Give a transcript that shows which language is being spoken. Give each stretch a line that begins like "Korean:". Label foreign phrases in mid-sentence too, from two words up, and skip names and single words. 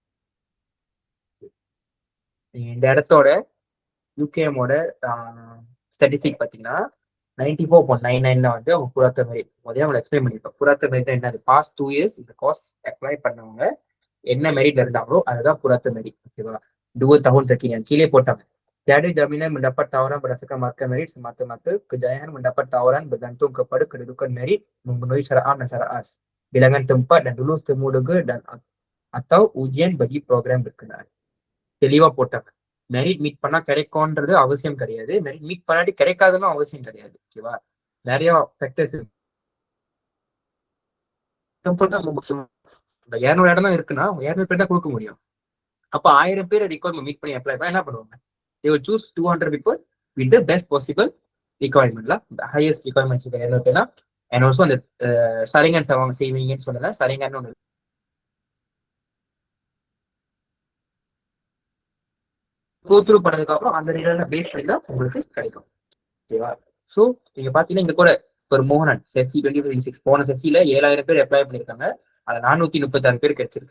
Tamil: இந்த இடத்தோட யூகேஎமோட ஸ்டாட்டிஸ்டிக் பார்த்தீங்கன்னா 94.99 வந்து அவங்க
Malay: purata merit
Tamil: முதல்ல அவங்க எக்ஸ்பிளைன் பண்ணியிருப்பாங்க.
Malay: purata merit
Tamil: என்னது,
English: past 2 years
Tamil: இந்த கோர்ஸ் அப்ளை பண்ணவங்க என்ன மெரிட்ல இருந்தாங்களோ அதுதான்
Malay: purata merit.
Tamil: ஓகேவா,
Malay: 2 tahun terkini
Tamil: கீழே போட்டாங்க.
Malay: Tiada jaminan mendapat tawaran berdasarkan markah merit semata-mata kejayaan mendapat tawaran bergantung kepada kedudukan merit memenuhi syarat A dan syarat A, bilangan tempat dan lulus temulega dan atau ujian bagi program berkenaan.
Tamil: தெளிவா போட்டாங்க.
English: merit meet
Tamil: பண்ணா கிடைக்கும்ன்றது அவசியம் கிடையாது,
English: merit meet
Tamil: பண்ணாட்டி கிடைக்காதுன்னு அவசியம் கிடையாது. ஓகேவா, நிறைய ஃபேக்டர்ஸ் முக்கியம். 200 இடம் தான் இருக்குன்னா 200 பேர் தான் கொடுக்க முடியும். அப்ப 1000 பேர்
English: requirement meet
Tamil: பண்ணி அப்ளை பண்ணா என்ன பண்ணுவாங்க,
English: they will choose 200 people with the best possible requirement la highest requirements
Tamil: 200 பேர்.
English: and also
Tamil: அந்த சரிங்கன் செய்வீங்கன்னு சொன்னல சரிங்கன்னு ஒன்று கோத்ரூ பண்ணதுக்கு அப்புறம் அந்த ரிசல்ட்டை பேஸ் பண்ணி தான் உங்களுக்கு கிடைக்கும். ஓகேவா, ஸோ நீங்க பாத்தீங்கன்னா இங்க கூட ஒரு மோகனன் செஸ்சி 2026 போன செஸ்சில 7000 பேர் அப்ளை பண்ணிருக்காங்க, அது 436 பேர் கிடைச்சிருக்கு.